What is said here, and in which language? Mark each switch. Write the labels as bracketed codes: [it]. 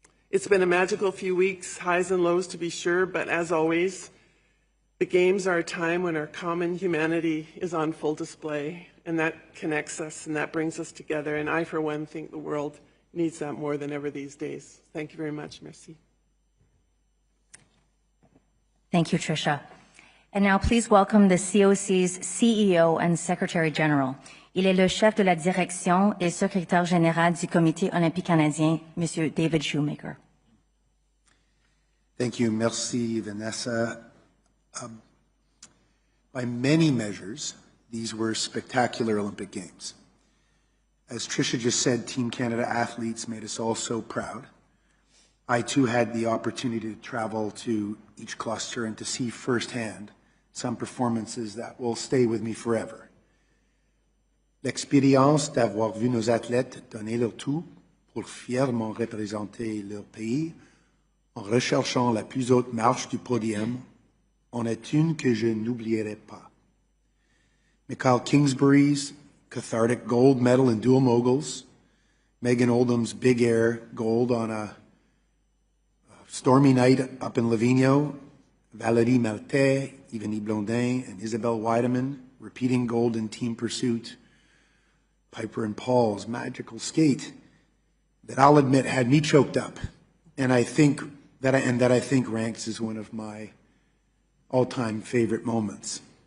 [en] It's been a magical few weeks, highs and lows to be sure, but as always, the games are a time when our common humanity is on full display, and that connects us and that brings us together. And I, for one, think the world needs that more than ever these days. Thank you very much. [fr] Merci. [en] Thank you, Tricia. And now please welcome the COC's CEO and Secretary General. [fr] Il est le chef de la direction et secrétaire général du Comité olympique canadien, Monsieur David Shoemaker. [en] Thank you. [fr] Merci, [en] Vanessa. By many measures, these were spectacular Olympic Games. As Tricia just said, Team Canada athletes made us all so proud. I too had the opportunity to travel to each cluster and to see firsthand some performances that will stay with me forever. [fr] L'expérience d'avoir vu nos athlètes donner leur tout pour fièrement représenter leur pays en recherchant la plus haute marche du podium en est une que je n'oublierai pas. [en] Mikhail Kingsbury's cathartic gold medal in dual moguls, Megan Oldham's big air gold on a stormy night up in Livigno, Valérie Maltais, Yvonne Blondin, and Isabelle Weideman repeating gold in team pursuit, Piper and Paul's magical skate that I'll admit had me choked up, and I think ranks as one of my all-time favorite moments.